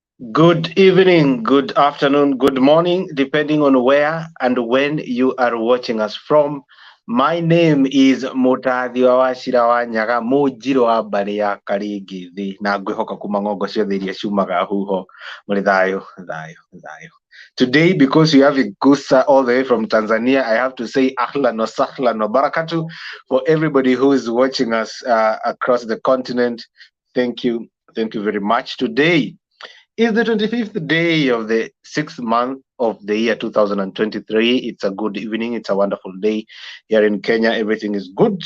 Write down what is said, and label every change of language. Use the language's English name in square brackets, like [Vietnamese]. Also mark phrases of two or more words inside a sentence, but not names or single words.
[English] Good evening, good afternoon, good morning, depending on where and when you are watching us from. My name is [Kikuyu] Mutathi wa Wachira wa Nyaga Mujiro wa mbari ya Karingithi na ngwihoka kuma ng'ongo ciothe iria ciumaga huho muri thayo. [English] Today, because we have a Gusa all the way from Tanzania, I have to say [Arabic] أهلا وسهلا وبركاته [English] for everybody who is watching us across the continent. Thank you very much. Today is the 25th day of the 6th month of the year 2023. It's a good evening. It's a wonderful day here in Kenya. Everything is good.